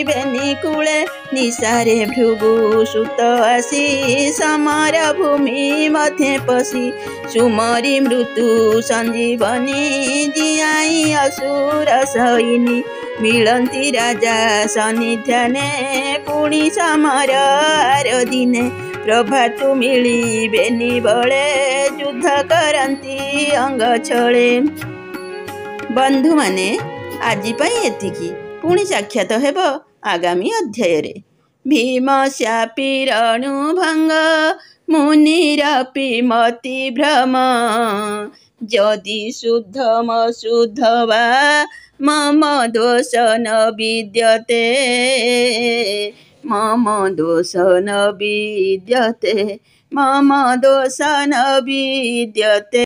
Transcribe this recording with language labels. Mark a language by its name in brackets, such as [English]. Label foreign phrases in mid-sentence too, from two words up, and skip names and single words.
[Odia] ବେନି କୂଳେ ନିଶାରେ ଭୃଗୁ ସୁତ ଆସି ସମର ଭୂମି ମଧ୍ୟ ପଶି ସୁମରି ମୃତ୍ୟୁ ସଞ୍ଜୀବନୀ ଜିଆଇ ଅସୁର ସୈନି ମିଳନ୍ତି ରାଜା ସନ୍ନିଧ୍ୟାନେ ପୁଣି ସମର ଆର ଦିନେ ପ୍ରଭାତୁ ମିଳି ବେନି ବଳେ ଯୁଦ୍ଧ କରନ୍ତି ଅଙ୍ଗ ଛଳେ। ବନ୍ଧୁ ମାନେ ଆଜି ପଇ ଏତିକି ପୁଣି ସାକ୍ଷାତ ହେବ ଆଗାମୀ ଅଧ୍ୟାୟ। [Sanskrit] भीम शापी रणुभंग मुनिरपि मति भ्रम जदि शुद्धम शुद्ध वा मम दोष न विद्यते मम दोष न विद्यते मम दोष न विद्यते।